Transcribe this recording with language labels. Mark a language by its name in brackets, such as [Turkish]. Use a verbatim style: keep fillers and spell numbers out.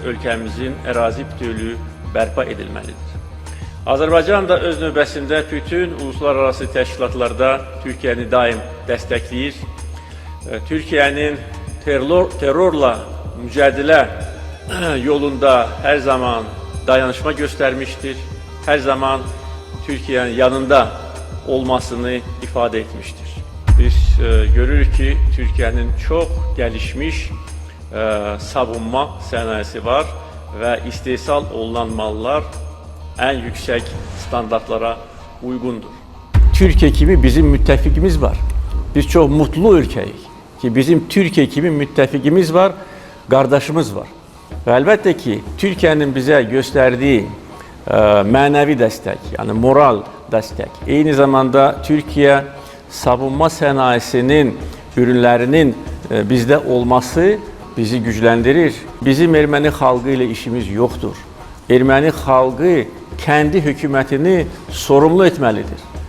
[Azerbaijani] Ölkəmizin ərazi bütövlüyü bərpa edilməlidir. Azərbaycan da öz növbəsində bütün uluslararası təşkilatlarda Türkiyəni daim dəstəkləyir. Türkiyənin terror, terrorla mücadilə yolunda hər zaman dayanışma göstərmişdir. [Turkish] Hər zaman Türkiye'nin yanında olmasını ifade etmiştir. Biz e, görürük ki Türkiye'nin çok gelişmiş e, savunma sanayisi var ve [Azerbaijani] istehsal olunan [Turkish] mallar en yüksek standartlara uygundur. Türkiye kimi bizim müttefikimiz var. Biz çok mutlu ülkeyiz ki bizim Türkiye kimi müttefikimiz var, kardeşimiz var. Ve elbette ki Türkiye'nin bize gösterdiği [Azerbaijani] mənəvi dəstək, yəni moral dəstək. Eyni zamanda Türkiyə savunma sənayesinin ürünlərinin bizdə olması bizi gücləndirir. Bizim erməni xalqı ilə işimiz yoxdur. Erməni xalqı kəndi hökumətini sorumlu etməlidir.